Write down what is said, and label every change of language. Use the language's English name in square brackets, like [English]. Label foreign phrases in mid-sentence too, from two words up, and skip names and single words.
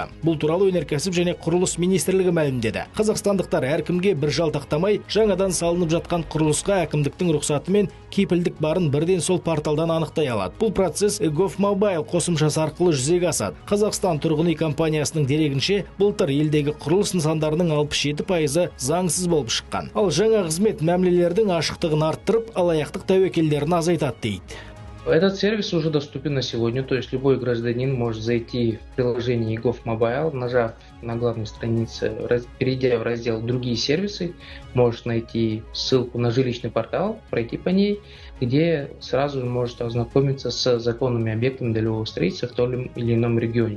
[Kazakh] Бұл туралы өнеркәсіп және құрылыс министрлігі мәлімдеді. Қазақстандықтар әркімге бір жалтақтамай, жаңадан салынып жатқан құрылысқа әкімдіктің рұқсаты мен кепілдік барын бірден сол порталдан анықтай алады. Бұл процесс GovMobile қосымшасы арқылы жүзеге асады. Қазақстан тұрғын үй компаниясының дерегінше, былтыр елдегі құрылыс нысандарының 67% заңсыз болып шыққан. Ал жаңа қызмет мәмілелердің ашықтығын арттырып, алаяқтық тәуекелдерін азайтады дейді. [Russian] Этот сервис уже доступен на сегодня, то есть любой гражданин может зайти в приложение GovMobile, нажав на главной странице, перейдя в раздел «Другие сервисы», может найти ссылку на жилищный портал, пройти по ней, где сразу может ознакомиться с законными объектами долевого строительства в том или ином регионе.